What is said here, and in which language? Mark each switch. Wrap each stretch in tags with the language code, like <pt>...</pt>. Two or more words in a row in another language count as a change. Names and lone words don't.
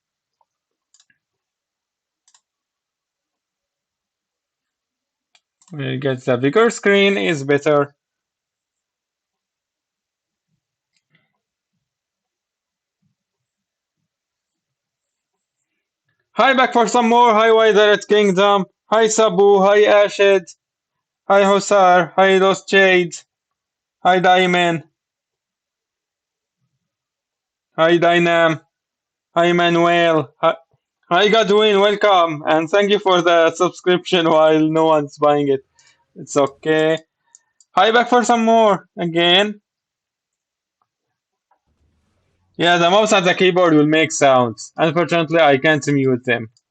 <en>We get the bigger screen is better. Hi, back for some more. Hi, Withered Kingdom. Hi, Sabu. Hi, Ashed. Hi, Hosar. Hi, Lost Jade. Hi, Diamond. Hi, Dynam. Hi, Manuel. Hi, Godwin. Welcome. And thank you for the subscription while no one's buying it. It's okay. Hi, back for some more. Again. Yeah, the mouse and the keyboard will make sounds. Unfortunately, I can't mute them.</en>